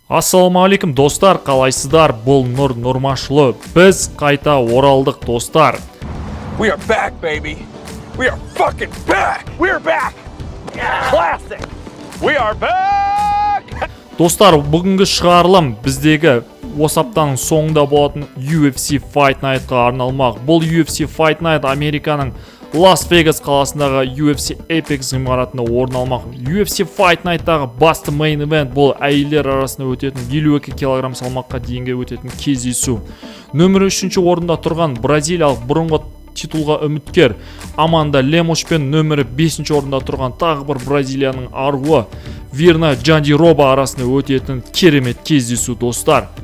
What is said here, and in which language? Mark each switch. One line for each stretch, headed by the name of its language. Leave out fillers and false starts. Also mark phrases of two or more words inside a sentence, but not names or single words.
Kazakh: Ассалаумағалейкум достар, қалайсыздар? Бұл Нұр Нұрмашұлы. Біз қайта оралдық достар.
English: We are back, baby. We are fucking back. We are back. Classic. We are back.
Kazakh: Достар, бүгінгі шығарылым біздегі осы аптаның соңында болатын UFC Fight Night-қа арналмақ. Бұл UFC Fight Night Американың Лас-Вегас қаласындағы UFC Apex ғимаратында орын алмақ. UFC Fight Night-тағы басты
English: main event
Kazakh: бұл әйелдер арасында өтетін 52 кг салмаққа дейінгі өтетін кездесу. Нөмірі 3-ші орында тұрған бразилиялық бұрынғы титулға үміткер Аманда Лемош пен нөмірі 5-ші орында тұрған тағы бір Бразилияның аруы Вирна Джандироба арасында өтетін керемет кездесу достар.